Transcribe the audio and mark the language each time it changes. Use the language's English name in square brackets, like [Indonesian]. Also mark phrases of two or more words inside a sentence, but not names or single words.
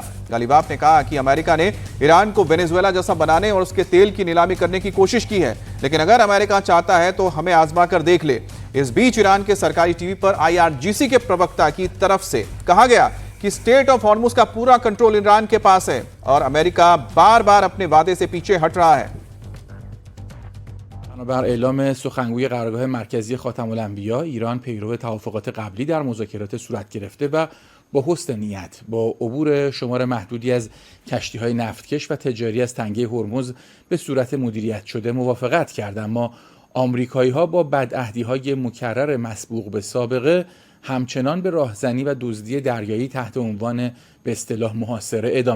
[Hindi] गालिबाफ ने कहा कि अमेरिका ने ईरान को वेनेजुएला जैसा बनाने और उसके तेल की नीलामी करने की कोशिश की है, लेकिन अगर अमेरिका चाहता है तो हमें आजमा कर देख ले। इस बीच ईरान के सरकारी टीवी पर IRGC के प्रवक्ता की तरफ से कहा गया कि स्ट्रेट ऑफ हॉर्मुज का पूरा कंट्रोल ईरान के पास है और अमेरिका बार बार अपने वादे से पीछे हट रहा है। [Persian] بر اعلام سخنگوی قرارگاه مرکزی خاتم الانبیا، ایران پیرو توافقات قبلی در مذاکرات صورت گرفته و با حسن نیت با عبور شمار محدودی از کشتی‌های نفتکش و تجاری از تنگه هرمز به صورت مدیریت شده موافقت کرد، اما آمریکایی‌ها با بدعهدی‌های مکرر مسبوق به سابقه همچنان به راهزنی و دزدی دریایی تحت عنوان به اصطلاح محاصره ادامه.